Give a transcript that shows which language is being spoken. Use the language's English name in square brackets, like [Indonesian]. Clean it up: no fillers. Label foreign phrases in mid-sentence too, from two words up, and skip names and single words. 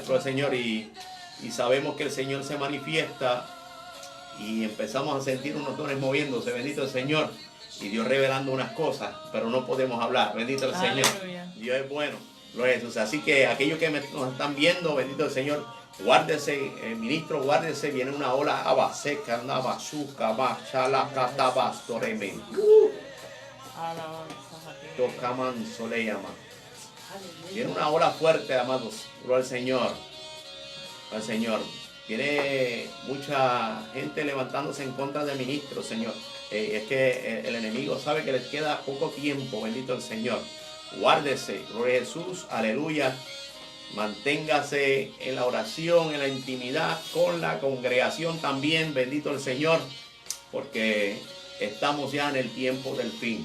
[Spanish] Gloria al Señor, y sabemos que el Señor se manifiesta y empezamos a sentir unos dones moviéndose, bendito el Señor, y Dios revelando unas cosas, pero no podemos hablar, bendito el Señor. Dios es bueno, gloria a Jesús. Así que aquellos que nos están viendo, bendito el Señor, guárdese, ministro, guárdese, viene una ola abaseca, nabazuca, bachalacatabastoremen. Tocaman soleyama. Viene una ola fuerte, amados, gloria al Señor, al Señor. Tiene mucha gente levantándose en contra del ministro, Señor. Es que el enemigo sabe que les queda poco tiempo, bendito el Señor. Guárdese, gloria a Jesús, aleluya. Manténgase en la oración, en la intimidad con la congregación también, bendito el Señor, porque estamos ya en el tiempo del fin.